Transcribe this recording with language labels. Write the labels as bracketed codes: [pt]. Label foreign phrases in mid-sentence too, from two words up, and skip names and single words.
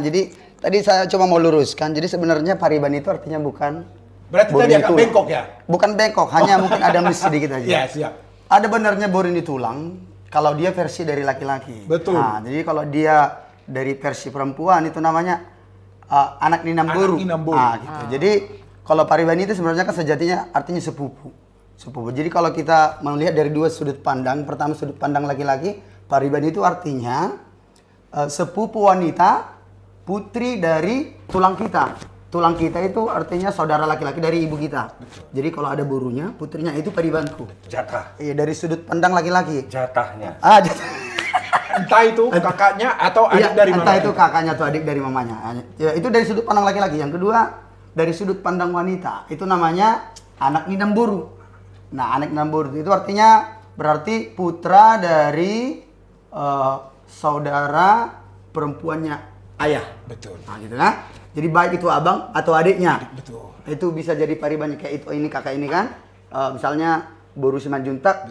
[id] Jadi tadi saya cuma mau luruskan, jadi sebenarnya pariban itu artinya bukan Berarti borini tadi agak tulang. bengkok ya? Bukan bengkok, hanya mungkin ada miss sedikit aja. Ya, siap. Ada benarnya [bbc] borini tulang [id] kalau dia versi dari laki-laki. Betul. Nah, jadi kalau dia dari versi perempuan itu namanya [bbc] anak ninam boru. Anak ninam boru. [id] Nah, gitu. Jadi kalau pariban itu sebenarnya kan sejatinya artinya sepupu. Sepupu. Jadi kalau kita melihat dari dua sudut pandang, pertama sudut pandang laki-laki, pariban itu artinya sepupu wanita, putri dari tulang kita. Tulang kita itu artinya saudara laki-laki dari ibu kita. Jadi kalau ada borunya, putrinya itu paribanku. Jatah. Iya, dari sudut pandang laki-laki. Jatahnya. Entah itu kakaknya atau adik Iya, dari entah mama. itu kakaknya atau adik dari mamanya. Ya, itu dari sudut pandang laki-laki. Yang kedua, dari sudut pandang wanita. Itu namanya [bbc] anak ninam boru. [id] Nah, [bbc] anak ninam boru [id] itu artinya berarti putra dari saudara perempuannya ayah. Betul. Nah, gitu kan? Jadi baik itu abang atau adiknya. Betul. Itu bisa jadi paribannya kayak itu ini kakak ini kan. Misalnya Boru Simanjuntak.